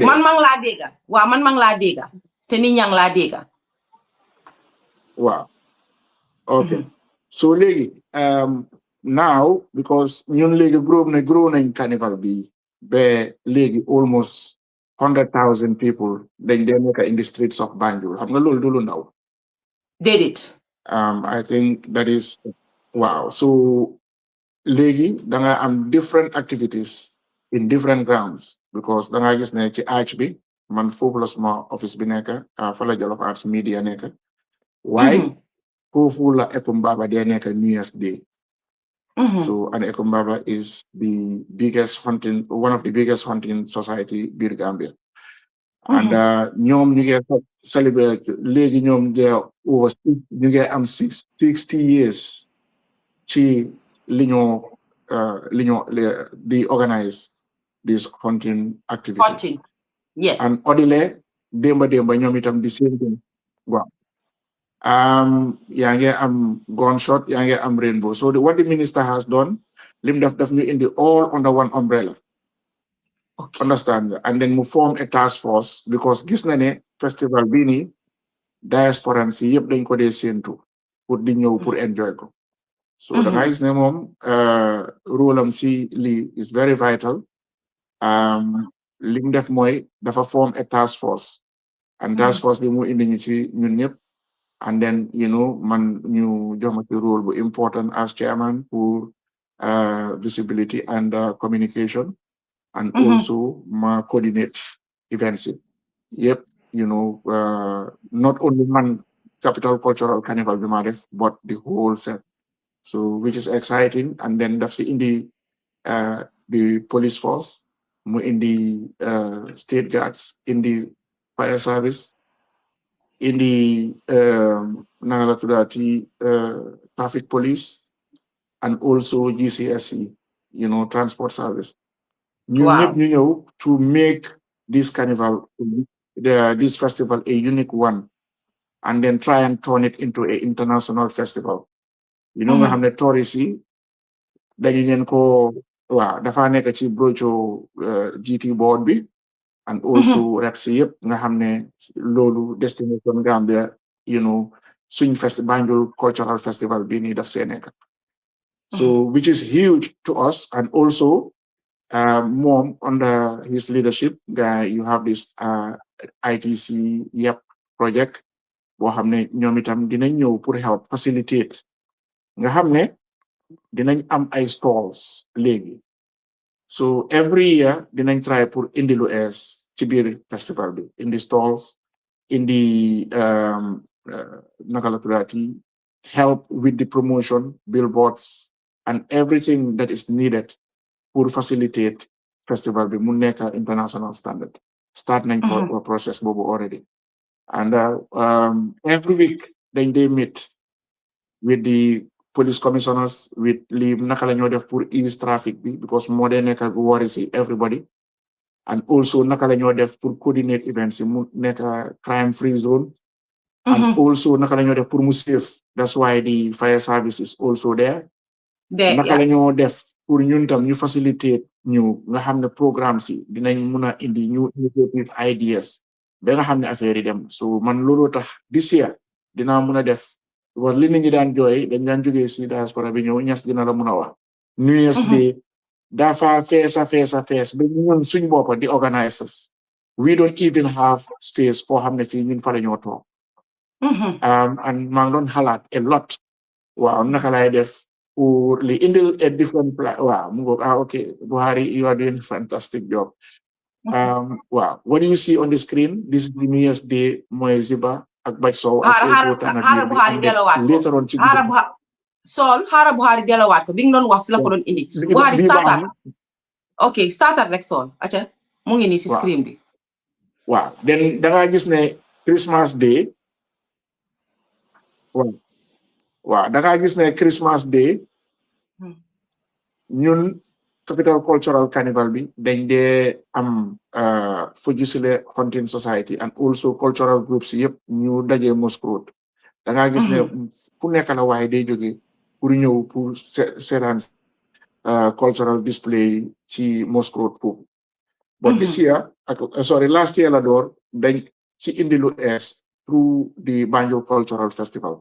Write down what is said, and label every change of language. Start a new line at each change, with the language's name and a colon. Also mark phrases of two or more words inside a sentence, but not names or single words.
Wolof: man mang laa dégga waaw man mang laa dégga te nit ñang laa dégga waaw
English: okay so
Wolof: léegi
English: now because
Wolof: ñun léegi grow nañ carnival bi ba léegi
English: almost 100,000 people
Wolof: dañ dee nekk
English: in the streets of Banjul
Wolof: xam nga loolu du lu ndaw déedéet
English: I think that is wow so
Wolof: léegi da nga am
English: different activities in different grounds because
Wolof: da nga gis ne ci arch bi man foofu la suma office bi nekk fa la Jollof Arts Media nekk waaye foofu la Ekumbaba dee nekk New Year's Day
English: so and Ekumbaba is the biggest hunting one of the biggest hunting society biir Gambia and
Wolof: ñoom ñu ngi celebrate léegi ñoom
English: they are over
Wolof: ñu ngi am
English: 60 years
Wolof: ci li ñoo di
English: organize these hunting activities yes
Wolof: and odile démba ñoom itam di
English: same thing
Wolof: waaw yaa ngi am gunshot yaa ngi am rainbow
English: so what the minister has done
Wolof: lim daf ñu indi
English: all under one umbrella
Wolof: understand nga
English: and then
Wolof: mu
English: form a task force because
Wolof: gis na ne festival bii nii diaspora si yëpp dañ ko dee séentu pour di ñëw pour enjoy ko so da nga gis ne moom rôle am si lii
English: is very vital
Wolof: lim def mooy dafa
English: form a task force and task force
Wolof: bi mu indi ñu ci ñun ñëpp
English: and then
Wolof: man ñu jox ma ci rôle bu
English: important as chairman pour visibility and communication and also ma coordinate events yep not only man Capital Cultural Carnival
Wolof: bi ma def
English: but the whole set so which is exciting and then
Wolof: daf si indi
English: the police force
Wolof: mu indi
English: state guards indi fire service indi
Wolof: nanga la tuddaati
English: traffic police and also GCSE transport service
Wolof: ñun ñëpp ñu ñëw
English: to make this carnival this festival a unique one and then try and turn it into a international festival
Wolof: nga xam ne tourist yi dañu leen ko waaw dafa nekk ci brocho GT board bi
English: and also reps
Wolof: yëpp nga xam ne loolu destination Gambia suñ Banjul cultural festival bi nii daf see nekk
English: so which is huge to us and also Mom, under his leadership, you have this
Wolof: ITC project boo xam ne ñoom itam dinañ ñëw pour
English: help facilitate
Wolof: nga xam ne dinañ am ay stalls léegi
English: so every year
Wolof: dinañ try pour indi lu ees ci biir festival bi indi stalls indi naka la tuddaati
English: help with the promotion billboards and everything that is needed pour facilitate
Wolof: festival bi mu nekk
English: international standard start
Wolof: nañ ko
English: process boobu already and every week
Wolof: dañ dey
English: meet with the police commissioners with
Wolof: li naka la ñoo def pour
English: ease traffic bi because
Wolof: moo dee nekk
English: worry si everybody and also
Wolof: naka la ñoo def pour
English: coordinate events
Wolof: mu nekk
English: crime free zone and also
Wolof: naka la ñoo
English: def pour mu safe that's why the fire service is also there naka la ñoo
Wolof: def pour ñun tam ñu facilitate ñu nga xam ne programme si dinañ mun a indi ñu
English: innovative ideas
Wolof: ba nga xam ne affaire yi dem so man loolu tax
English: this year
Wolof: dinaa mun a def war li nit ñi daan jooy dañ daan jógee si diaspora bi ñëw ñas dina la mun a wax New Year's Day dafa fees ba ñun suñ boppa di organisers
English: we don't even have space
Wolof: foo xam ne fii ñun fa la ñoo toog and maa ngi doon xalaat
English: a lot
Wolof: waaw naka lay def pour li indil
English: a different plan
Wolof: waaw mu ngoog
English: okay Buhari you are doing fantastic job wow what do you see on the screen this is the New Year's Day
Wolof: mooy Ziba ak Baj Sow
English: later on
Wolof: ci Saul xaaral Buhari delawaat ko bi nga doon wax si la ko doon indi Buhari starter ok starter rek Saul aca mu ngi nii si screen bi waaw then da nga gis ne Christmas Day waaw da nga gis ne Christmas Day ñun Capital Cultural Carnival bi dañ dee am Fujisile Hunting Society and also
English: cultural groups
Wolof: yëpp ñu dajee Mosque Road da nga gis ne fu nekk la waaye day jóge pour ñëw pour seetaan
English: cultural display
Wolof: ci Mosque Road foofu
English: But this year, last year
Wolof: la door dañ ci indi lu es
English: through the Banjul Cultural Festival.